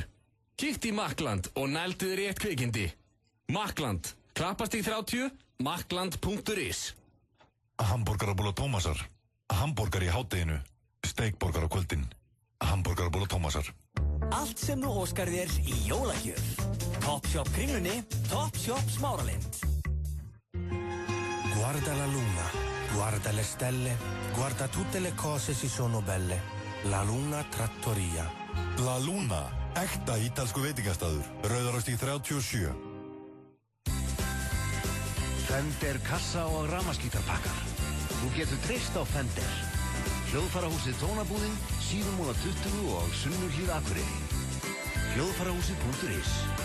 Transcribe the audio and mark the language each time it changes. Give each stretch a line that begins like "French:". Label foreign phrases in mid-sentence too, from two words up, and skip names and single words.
Icelandic: Kíkt í Makland og nældu þér í eitt kvikindi. Makland, Klappastíg 30, makland.is. Hamborgarabúla Tómasar. Hamborgar í hádeginu. Steikborgar á kvöldin. Hamborgarabúla Tómasar. Allt sem þú óskar þér í jólagjöf. Topshop Kringlunni, Topshop Smáralind.
Italian: Guarda la luna, guarda le stelle, guarda tutte le cose si sono belle. La Luna Trattoria.
Icelandic: La Luna, ekta ítalsku veitingastæður. Rauðarárstíg 37. Fender kassa og rafmagnsgítarpakkar. Þú getur treyst á Fender. Hljóðfarahúsið Tónabúðin, Síðumúla 20 og Sunnuhlíð Akureyri. Hljóðfarahúsið.is.